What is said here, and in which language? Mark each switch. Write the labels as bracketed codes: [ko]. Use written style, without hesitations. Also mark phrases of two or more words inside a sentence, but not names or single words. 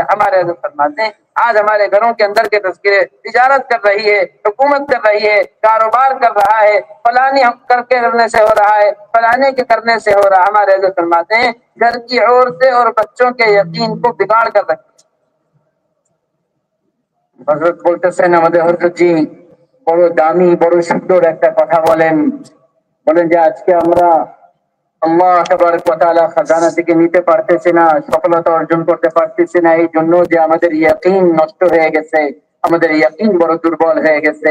[ur] ہمارے حضرت فرماتے ہیں آج ہمارے گھروں کے اندر کے تذکرے، تجارت کر رہی ہے، حکومت کر رہی ہے، کاروبار کر رہا ہے، فلانی کر کے کرنے سے ہو رہا ہے، فلانے کے کرنے سے ہو رہا ہے۔ ہمارے حضرت فرماتے ہیں گھر کی عورتیں اور بچوں کے یقین کو بگاڑ کر رکھتے۔ [bn] حضرت বলতেছেন আমাদের হযরত জি বড় দামি বড় সুন্দর একটা কথা বলেন যে আজকে আমরা আল্লাহ তাবারক ওয়া তাআলা খাজানা থেকে নিতে পারতেছি না, সফলতা অর্জন করতে পারতেছি না, এই জন্য যে আমাদের ইয়াকিন নষ্ট হয়ে গেছে, আমাদের ইয়াকিন বড় দুর্বল হয়ে গেছে।